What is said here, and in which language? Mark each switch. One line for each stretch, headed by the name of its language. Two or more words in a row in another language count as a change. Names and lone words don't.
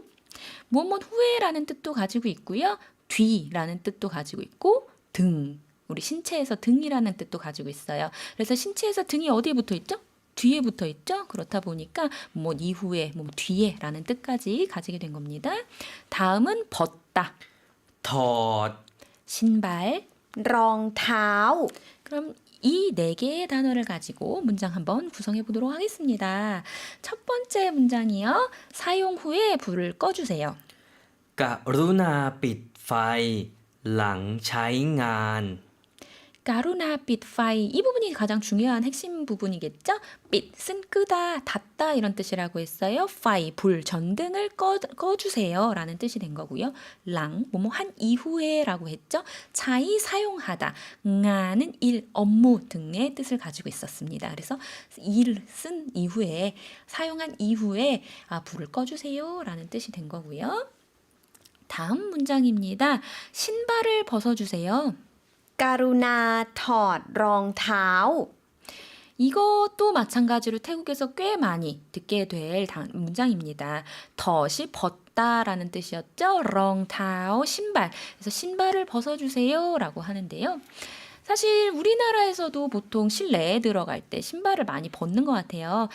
Korean: 뭐뭐 후에라는 뜻도 가지고 있고요. 뒤라는 뜻도 가지고 있고 등, 우리 신체에서 등이라는 뜻도 가지고 있어요. 그래서 신체에서 등이 어디에 붙어 있죠? 뒤에 붙어 있죠? 그렇다 보니까 뭐 이후에, 뭐 뒤에라는 뜻까지 가지게 된 겁니다. 다음은 벗다.
Thai: ถอด
Korean: 신발.
Thai: รองเท้า
Korean: 그럼 이 네 개의 단어를 가지고 문장 한번 구성해 보도록 하겠습니다. 첫 번째 문장이요. 사용 후에 불을 꺼주세요.
Thai: กรุณาปิดไฟหลังใช้งาน กรุณา ปิด ไฟ
Korean: 이 부분이 가장 중요한 핵심 부분이겠죠? 빛은 끄다, 닫다 이런 뜻이라고 했어요. 파이 불 전등을 꺼주세요 라는 뜻이 된 거고요. 랑 뭐뭐 한 이후에라고 했죠. 차이 사용하다, nga는 일, 업무 등의 뜻을 가지고 있었습니다. 그래서 일 쓴 이후에 사용한 이후에 불을 꺼주세요 라는 뜻이 된 거고요. 다음 문장입니다. 신발을 벗어주세요.
Thai: กรุณาถอดรองเท้า
Korean: 이것도 마찬가지로 태국에서 꽤 많이 듣게 될 문장입니다. 덫이 벗다라는 뜻이었죠. 렁타오 신발. 그래서 신발을 벗어주세요 라고 하는데요. 사실 우리나라에서도 보통 실내에 들어갈 때 신발을 많이 벗는 것 같아요.